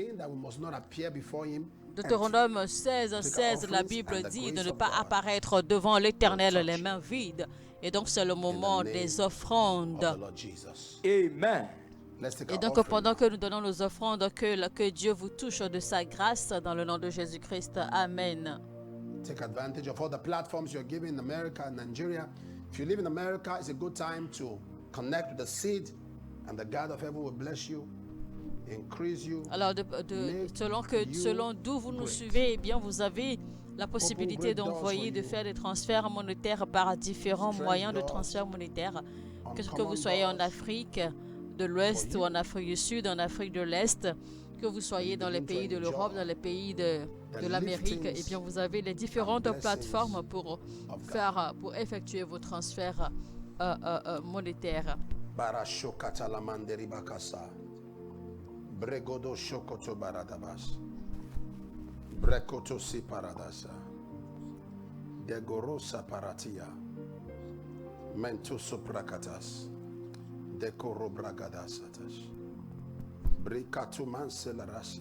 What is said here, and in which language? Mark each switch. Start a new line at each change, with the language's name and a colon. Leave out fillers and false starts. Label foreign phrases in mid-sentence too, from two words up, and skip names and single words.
French: Deutéronome 16, la Bible dit de ne pas apparaître devant l'Éternel les mains vides. Et donc, c'est le moment des offrandes. Amen. Et donc, pendant que nous donnons nos offrandes, que Dieu vous touche de sa grâce dans le nom de Jésus-Christ. Amen.
English: Take advantage of all the platforms you're giving in America and Nigeria. If you live in America, it's a good time to connect with the seed, and the God of heaven will bless you.
French: Alors, selon d'où vous nous suivez, eh bien, vous avez la possibilité d'envoyer, de faire des transferts monétaires par différents moyens de transfert monétaire, que vous soyez en Afrique de l'Ouest ou en Afrique du Sud, en Afrique de l'Est, que vous soyez dans les pays de l'Europe, dans les pays de l'Amérique, eh bien, vous avez les différentes plateformes pour effectuer vos transferts monétaires. Barashokata la manderi bakasa. Bregodo shokoto baradabas. Brekoto si paradasa. Degorosa paratia. Mento soprakatas. Dekoro bragadasatas. Brikatu manselarasi.